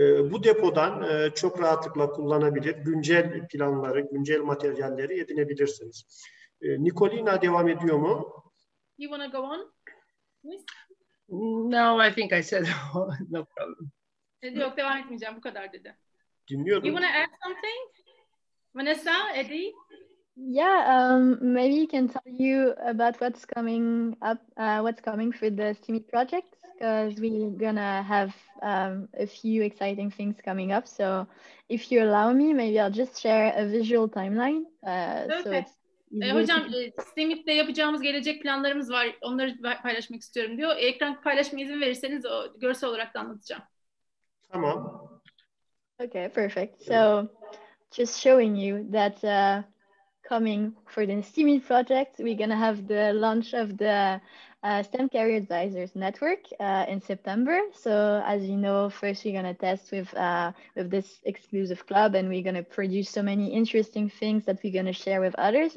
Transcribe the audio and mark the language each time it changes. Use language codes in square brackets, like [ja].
[tr] Bu depodan çok rahatlıkla kullanabilir, güncel planları, güncel materyalleri edinebilirsiniz. Nikolina devam ediyor mu? [en] You want to go on? Yes. No, I think I said no problem. [tr] Yok, devam etmeyeceğim, bu kadar dedi. Dinliyorum. [en] You want to add something? Vanessa, Eddie? Yeah, maybe you can tell you about what's coming up, what's coming for the STEAMIT project, because we're gonna have a few exciting things coming up. So if you allow me, maybe I'll just share a visual timeline. So Okay. it's easier [tr] Hocam, [en] to... [tr] STEAMIT'te yapacağımız gelecek planlarımız var. Onları paylaşmak istiyorum diyor. Ekran paylaşma izin verirseniz o görsel olarak da anlatacağım. Tamam. [en] Okay, perfect. So just showing you that coming for the STEAMIT project, we're going to have the launch of the STEM Career Advisors Network in September. So as you know, first we're going to test with this exclusive club, and we're going to produce so many interesting things that we're going to share with others.